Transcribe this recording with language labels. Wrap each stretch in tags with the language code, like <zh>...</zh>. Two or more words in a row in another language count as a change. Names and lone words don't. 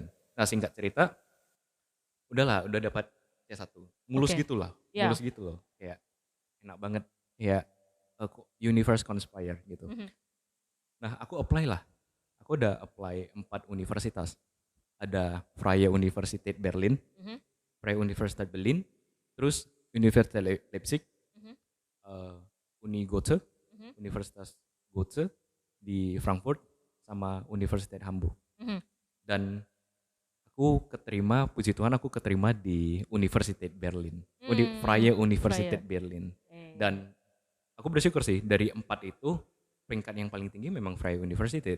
<id>Nah, singkat cerita, udah dapat C1. Mulus Oke. gitu lah. Ya. Mulus gitu loh. Kayak enak banget. Ya,</id> <en>universe conspire</en> <id>gitu. Nah, aku apply lah. Aku udah apply 4 universitas. Ada Freie Universität Berlin, Freie Universität Berlin, terus Universität Leipzig, Uni Goethe, Universitas Goethe di Frankfurt, sama Universität Hamburg. Dan puji Tuhan aku keterima di Universität Berlin, Freie Universität Berlin. Dan aku bersyukur sih, dari 4 itu peringkat yang paling tinggi memang Freie Universität.</id>